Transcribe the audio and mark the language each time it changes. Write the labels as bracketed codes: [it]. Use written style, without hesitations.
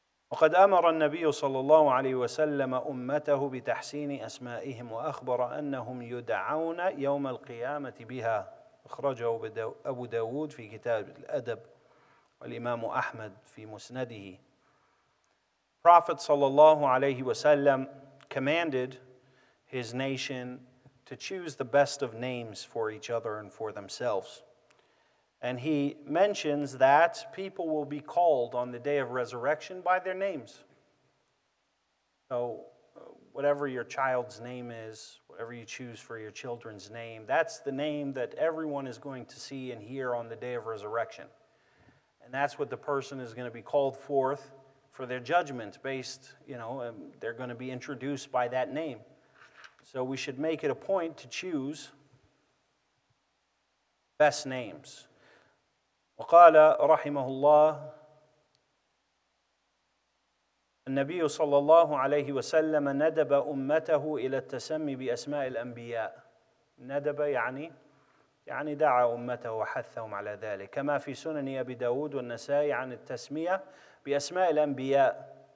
[ar] وقد أمر النبي صلى الله عليه وسلم أمته بتحسين أسمائهم وأخبر أنهم يدعون يوم القيامة بها. أخرجه أبو داود في كتاب الأدب والإمام أحمد في مسنده. [en] Prophet sallallahu alaihi wasallam commanded his nation to choose the best of names for each other and for themselves. And he mentions that people will be called on the day of resurrection by their names. So whatever your child's name is, whatever you choose for your children's name, that's the name that everyone is going to see and hear on the day of resurrection. And that's what the person is going to be called forth for their judgment based, they're going to be introduced by that name. So we should make it a point to choose best names. [ar] وقال رحمه الله النبي صلى الله عليه وسلم ندب أمته إلى التسمي بأسماء الأنبياء. ندب يعني دعا أمته وحثهم على ذلك، كما في سنن أبي داود والنسائي عن التسمية بأسماء الأنبياء.